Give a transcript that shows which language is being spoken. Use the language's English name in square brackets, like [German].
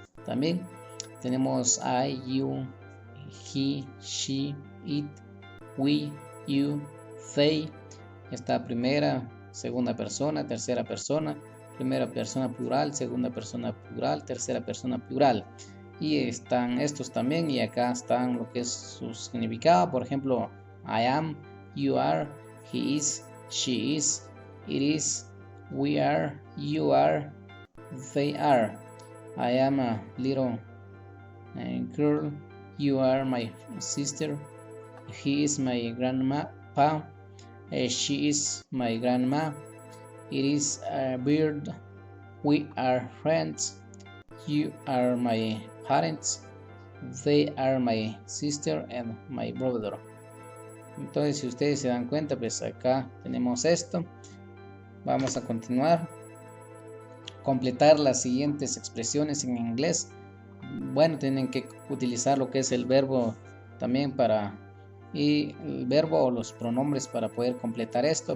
[Spanish] También tenemos [English] I, you, he, she, it, we, you, they. [Spanish] Está primera, segunda persona, tercera persona, primera persona plural, segunda persona plural, tercera persona plural. Y están estos también, y acá están lo que es su significado. Por ejemplo, [English] I am, you are, he is, she is, it is, we are, you are, they are. I am a little girl, you are my sister, he is my grandpa, she is my grandma, it is a bird, we are friends, you are my parents, they are my sister and my brother. [Spanish] Entonces, si ustedes se dan cuenta, pues acá tenemos esto. Vamos a continuar. Completar las siguientes expresiones en inglés. Bueno, tienen que utilizar lo que es el verbo también y el verbo o los pronombres para poder completar esto.